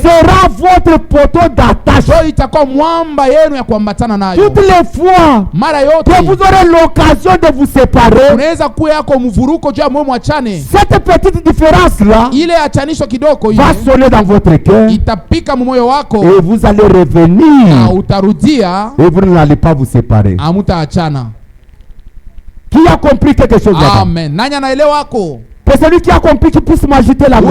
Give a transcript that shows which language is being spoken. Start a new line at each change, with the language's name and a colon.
French: sera votre poteau d'attache.
Swahili: ndio itakuwa mwamba yenu ya kuambatana nayo.
French: Toutes les fois
Swahili: mara yote
French: que vous aurez l'occasion de vous séparer,
Swahili: unaweza kuwa yako mvuruko juu ya mwe mwachane,
French: cette petite différence là
Swahili: ile achanisho kidogo
French: va sonner dans votre cœur
Swahili: itapika moyo wako,
French: et vous allez revenir
Swahili: utarudia
French: et vous n'allez pas vous séparer.
Swahili: Hamutaachana.
French: Qui a compris quelque chose là?
Swahili: Amen. Nani anaelewa wako?
French: Que celui qui a compris qui puisse m'agiter la main.